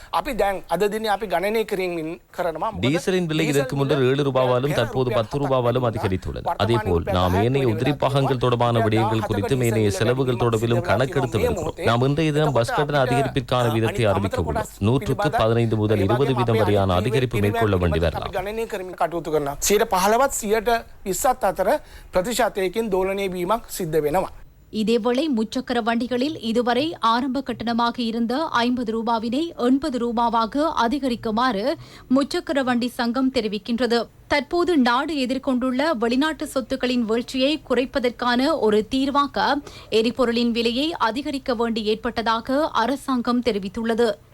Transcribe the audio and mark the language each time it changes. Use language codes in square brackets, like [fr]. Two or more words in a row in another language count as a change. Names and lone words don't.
[ta] டீசலின் விலை இதற்கு முன்னர் 7 ரூபாவாலும் தற்போது 10 ரூபாவாலும் அதிகரித்துள்ளது. அதேபோல் நாம் ஏனைய உதிரிப்பாகங்கள் தொடர்பான விடயங்கள் குறித்தும் ஏனைய செலவுகள் தொடர்பிலும் கணக்கெடுத்து வருகிறோம். நாம் இன்றைய தினம் பஸ் கட்டண அதிகரிப்பிற்கான வீதத்தை அறிவிக்க உள்ளோம். 100க்கு 15 முதல் 20 வீதம் வரையான அதிகரிப்பு மேற்கொள்ள வேண்டி வரலாம். [si] 20% අතර ප්‍රතිශතයකින් දෝලනය වීමක් සිද්ධ වෙනවා. [ta] இதேவேளை முச்சக்கர வண்டிகளில் இதுவரை ஆரம்ப கட்டணமாக இருந்த 50 ரூபாவினை 80 ரூபாவாக அதிகரிக்குமாறு முச்சக்கர வண்டி சங்கம் தெரிவிக்கின்றது. தற்போது நாடு எதிர்கொண்டுள்ள வெளிநாட்டு சொத்துக்களின் வீழ்ச்சியை குறைப்பதற்கான ஒரு தீர்வாக எரிபொருளின் விலையை அதிகரிக்க வேண்டி ஏற்பட்டதாக அரசாங்கம் தெரிவித்துள்ளது.